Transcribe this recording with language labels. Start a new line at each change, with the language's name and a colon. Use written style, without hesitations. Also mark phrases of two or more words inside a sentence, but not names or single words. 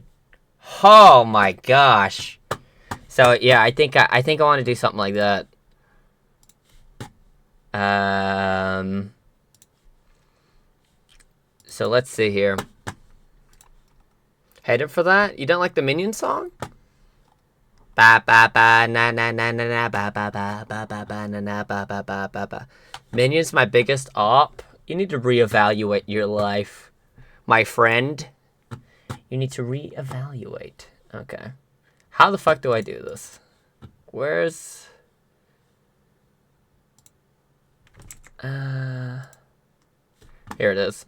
English: Oh my gosh. So yeah, I think I want to do something like that. So let's see here. Headed for that? You don't like the Minions song? Ba ba ba na na na na na ba ba ba ba ba ba na na ba ba ba ba ba. Minions my biggest op. You need to reevaluate your life, my friend. You need to reevaluate. Okay. How the fuck do I do this? Where's here it is.